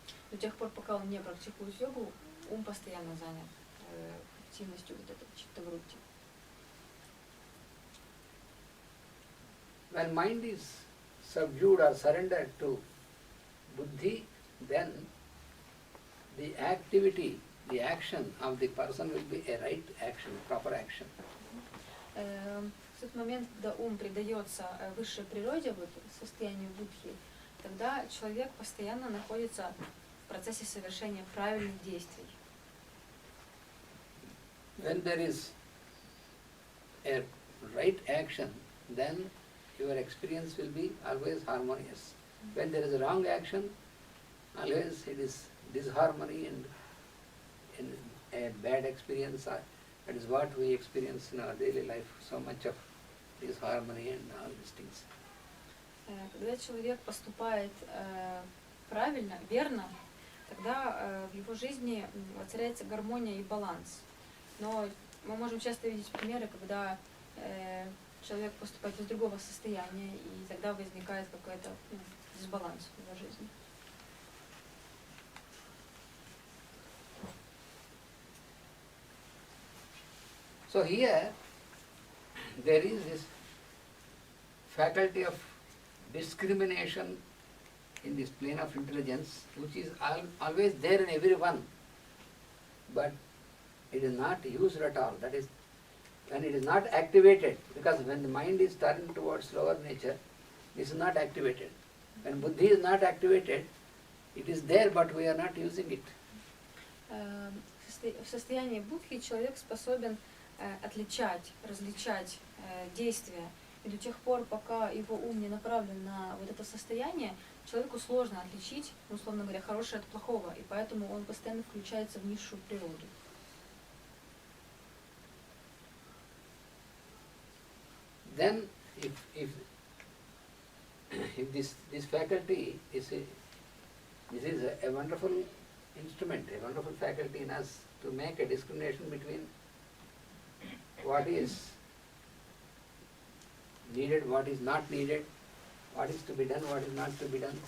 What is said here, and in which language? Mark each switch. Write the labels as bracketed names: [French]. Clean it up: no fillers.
[Russian] До тех пор, пока он не практикует йогу, ум постоянно занят активностью вот этой читтаврутти. [English] When mind is subdued or surrendered to buddhi, then the activity, the action of the person will be a right action, proper action. [Russian] В тот момент, когда ум предается высшей природе, вот, состоянию будхи, тогда человек постоянно находится в процессе совершения правильных действий. [English] When there is a right action, then your experience will be always harmonious. When there is a wrong action, always it is disharmony and a bad experience That is what we experience in our daily life, so much of this harmony and all these things. [Russian] Когда человек поступает правильно, верно, тогда в его жизни воцаряется гармония и баланс. Но мы можем часто видеть примеры, когда человек поступает из другого состояния, и тогда возникает какой-то дисбаланс в его жизни. [English] So here there is this faculty of discrimination in this plane of intelligence, which is always there in everyone, but it is not used at all. That is, when it is not activated, because when the mind is turned towards lower nature, this is not activated. When buddhi is not activated, it is there, but we are not using it. [Russian] В состоянии будхи человек способен отличать, различать действия. И до тех пор, пока его ум не направлен на вот это состояние, человеку сложно отличить, условно говоря, хорошее от плохого, и поэтому он постоянно включается в низшую природу. [English] Then, if this faculty is a wonderful instrument, a wonderful faculty in us to make a discrimination between what is needed, what is not needed, what is to be done, what is not to be done.